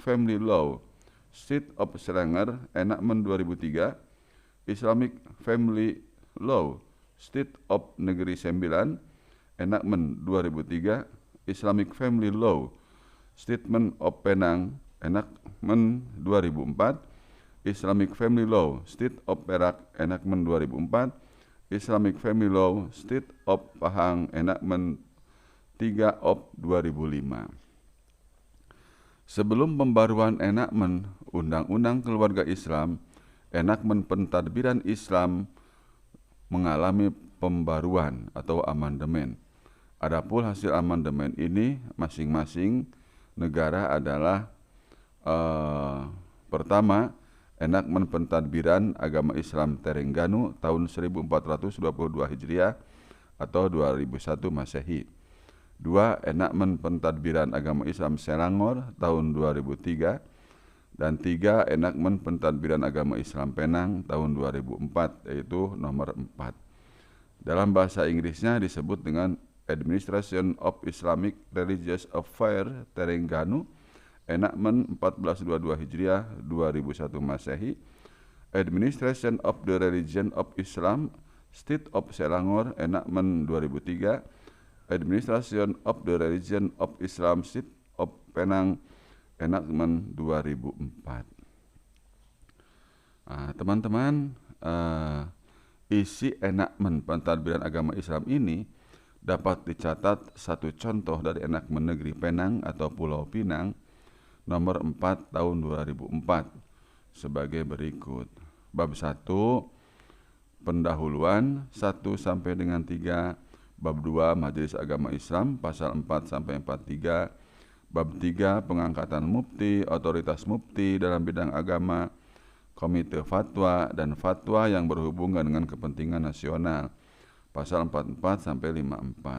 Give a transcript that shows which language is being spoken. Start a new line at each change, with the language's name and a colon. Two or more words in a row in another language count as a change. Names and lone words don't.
English: Family Law State of Selangor Enactment 2003, Islamic Family Law State of Negeri 9 Enactment 2003, Islamic Family Law Statement of Penang Enactment 2004, Islamic Family Law State of Perak Enactment 2004, Islamic Family Law State of Pahang Enactment 3 of 2005.
Indonesian: Sebelum pembaruan enactment Undang-Undang Keluarga Islam, enactment pentadbiran Islam mengalami pembaruan atau amandemen. Adapun hasil amandemen ini masing-masing negara adalah pertama, enactment pentadbiran agama Islam Terengganu tahun 1422 Hijriah atau 2001 Masehi. 2. Enactment pentadbiran agama Islam Selangor tahun 2003. Dan 3. Enactment pentadbiran agama Islam Penang tahun 2004, yaitu nomor 4. Dalam bahasa Inggrisnya disebut dengan
English: Administration of Islamic Religious Affairs Terengganu Enactment
Indonesian: 1422 Hijriah 2001 Masehi,
English: Administration of the Religion of Islam State of Selangor Enactment 2003, Administration of the Religion of Islam State of Penang Enakmen 2004.
Indonesian: Teman-teman, isi enakmen pentadbiran agama Islam ini dapat dicatat satu contoh dari enakmen negeri Penang atau Pulau Pinang nomor 4 tahun 2004 sebagai berikut. Bab 1, pendahuluan 1 sampai dengan 3, bab 2 Majelis Agama Islam pasal 4 sampai 43, bab 3 pengangkatan mufti, otoritas mufti dalam bidang agama, komite fatwa dan fatwa yang berhubungan dengan kepentingan nasional pasal 44 sampai 54.